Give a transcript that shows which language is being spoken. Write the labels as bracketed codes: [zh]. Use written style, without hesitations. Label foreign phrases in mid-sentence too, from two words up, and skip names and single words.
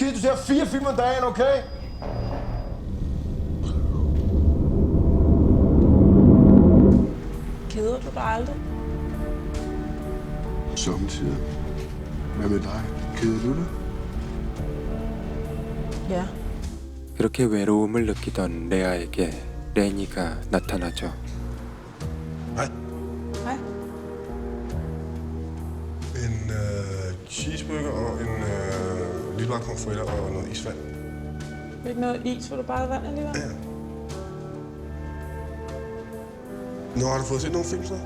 [da] Du ser 4 film om dagen, okay? Keder du dig aldrig? Sommetider. Hvad med dig? Keder du det? Ja. [ko] 그렇게 외로움을 느끼던 레아에게 레니가 나타나죠. [da] Hej. Hej. En bare konfetter og noget isvand. Ikke noget is, vil du bare have vand alligevel? Ja. Nu har du fået set nogle film så?